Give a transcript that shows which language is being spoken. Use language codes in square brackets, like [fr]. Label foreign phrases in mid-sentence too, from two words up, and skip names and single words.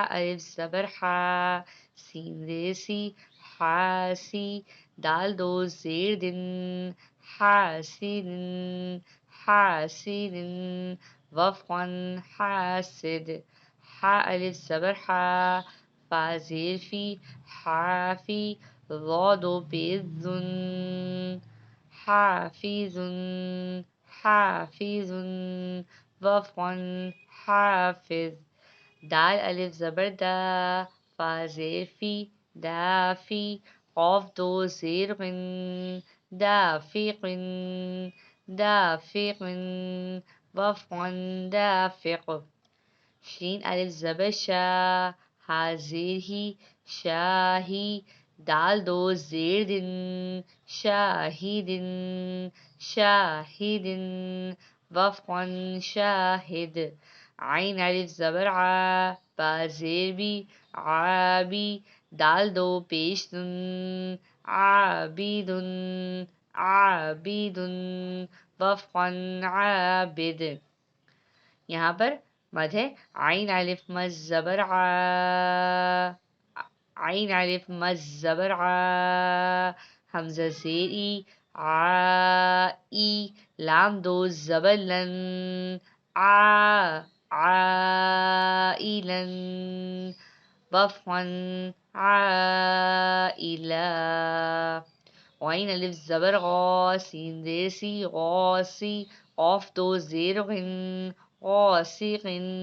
[ur] الف زبر حا، سین ریسی، حاسی، دال دو زیر دن، حاسدن حاسدن، وفن حاسد، حا الف زبر حا، فا زیر فی، حافی، ضا دو پیش ذن، حافظن حافظن، وفن حافظ، دال الف زبر دا، فا زیر فی، دافی، قاف دو زیر غن، دافقن دافقن، وفن دافق، شین الف زبر شا، ہا زیر ہی، شاہی، دال دو زیر دن، شاہدن شاہدن، وفن شاہد، عین الف زبر ع، با زیر بی، عابی، دال دو پیش دن، عابدن عابدن، وفن عابد، یہاں پر مد ہے۔ عین الف مد زبر ع، عین الف مد زبر ع، حمزہ زیر ای، عائی، لام دو زبر لن، عائلن، وفن عائلہ، غین الف زبر غا، سین ریسی، غاسی، قاف دو زیر غن، غاسقن